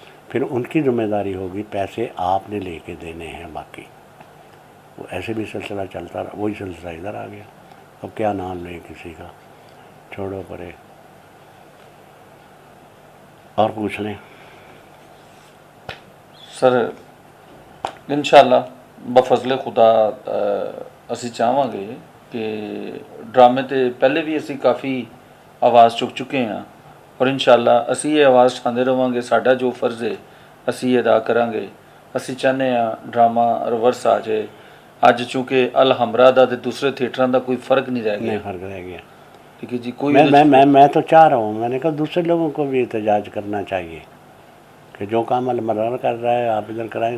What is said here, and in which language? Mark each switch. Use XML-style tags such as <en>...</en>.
<hi>फिर उनकी जिम्मेदारी होगी, पैसे आपने लेके देने हैं बाकी। वो ऐसे भी सिलसिला चलता रहा, वही सिलसिला इधर आ गया। अब क्या नाम लें किसी का, छोड़ो परे, और पूछ लें।</hi> <pa>सर इंशाअल्लाह बफजले खुदा ਅਸੀਂ ਚਾਹਾਂਗੇ ਕਿ ਡਰਾਮੇ ਤੇ ਪਹਿਲੇ ਵੀ ਅਸੀਂ ਕਾਫੀ ਆਵਾਜ਼ ਚੁੱਕ ਚੁੱਕੇ ਹਾਂ ਔਰ ਇਨਸ਼ਾਅੱਲਾ ਅਸੀਂ ਇਹ ਆਵਾਜ਼ ਉਠਾਉਂਦੇ ਰਵਾਂਗੇ। ਸਾਡਾ ਜੋ ਫਰਜ਼ ਹੈ ਅਸੀਂ ਅਦਾ ਕਰਾਂਗੇ। ਅਸੀਂ ਚਾਹੁੰਦੇ ਹਾਂ ਡਰਾਮਾ ਰਿਵਰਸ ਆ ਜਾਏ। ਅੱਜ ਚूँकि ਅਲ ਹਮਰਾ ਦਾ ਤੇ ਦੂਸਰੇ ਥੀਏਟਰਾਂ ਦਾ ਕੋਈ ਫਰਕ</pa> <hi>नहीं रह गया। फर्क रह गया। ठीक है जी, कोई मैं तो चाह रहा हूँ, मैंने कहा दूसरे लोगों को भी एहतजाज करना चाहिए कि जो काम अलमरार कर रहा है आप इधर कराएं।</hi>